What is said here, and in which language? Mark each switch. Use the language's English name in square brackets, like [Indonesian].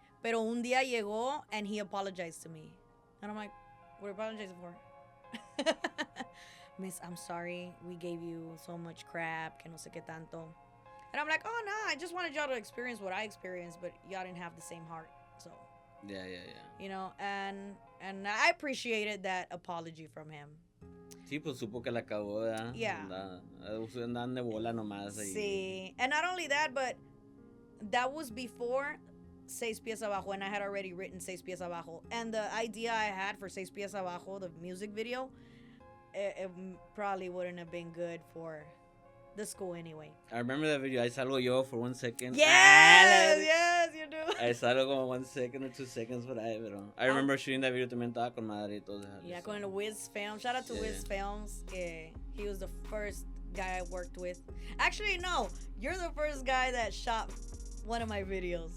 [Spanish] Pero un día llegó [English] and he apologized to me. And I'm like, what are you apologizing for? Miss, I'm sorry. We gave you so much crap, [Spanish] que no sé qué tanto. [English] And I'm like, oh, no, I just wanted y'all to experience what I experienced, but y'all didn't have the same heart, so. Yeah. And I appreciated that apology from him. [Spanish] Sí, pues supo que la cagó, ¿verdad? [English] Yeah. [Spanish] Andaban de bola nomás ahí. Sí. [English] And not only that, but that was before Seis Pies Abajo, and I had already written Seis Pies Abajo. And the idea I had for Seis Pies Abajo, the music video, it probably wouldn't have been good for the school anyway. I remember that video. I [Spanish] salgo yo [English] for 1 second. Yes, you do. I [Spanish] salgo como [English] 1 second or 2 seconds [Spanish] por ahí, [English] pero I remember shooting that video [Spanish] también estaba con madre y todo. [English] Yeah, con el Wiz Films. Shout out to Wiz Films. He was the first guy I worked with. Actually, no. You're the first guy that shot one of my videos.